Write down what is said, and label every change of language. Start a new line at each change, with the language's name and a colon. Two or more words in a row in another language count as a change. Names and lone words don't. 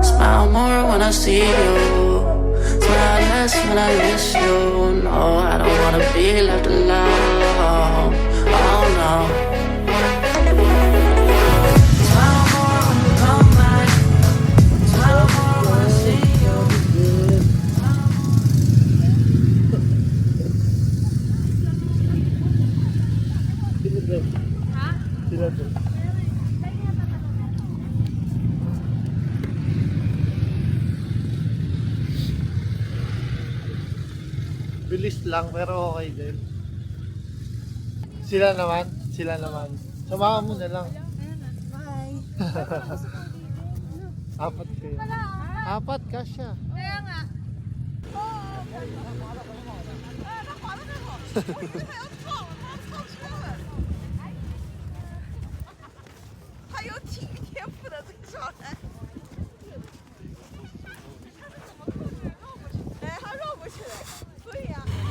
English: Smile more when I see you. Smile less when I miss you. No, I don't wanna be left alone. Oh no. Smile more when you come back. Smile more when I see you.
Filipino: Sila doon. Bilis lang pero okay din. Sila naman. Samahan mo na lang. Bye. Apat kayo. Apat kasya. Kaya nga.
Chinese: 他有体育天赋的这个小孩。哎，他绕过去了。对呀、